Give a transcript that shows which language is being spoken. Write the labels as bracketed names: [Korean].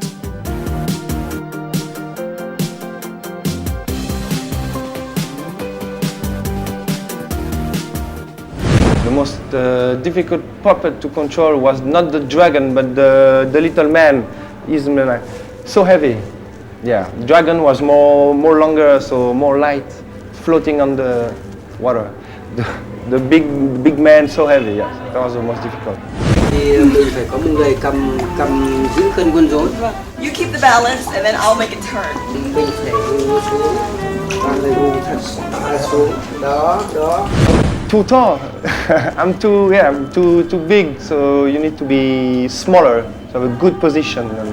[English] The most difficult puppet to control was not the dragon, but the little man. He's so heavy. Yeah, dragon was more longer, so more light, floating on the water. The big man, so heavy. Yes, that was the most difficult. [Vietnamese] Thì mình phải có một người cầm giữ cân quân rối. [English] You keep the balance and then I'll make it turn. [Vietnamese] Mình phải ngồi xuống, toàn là ngồi thật xuống. Đó. [English] Too tall. I'm too big, so you need to be smaller, so have a good position.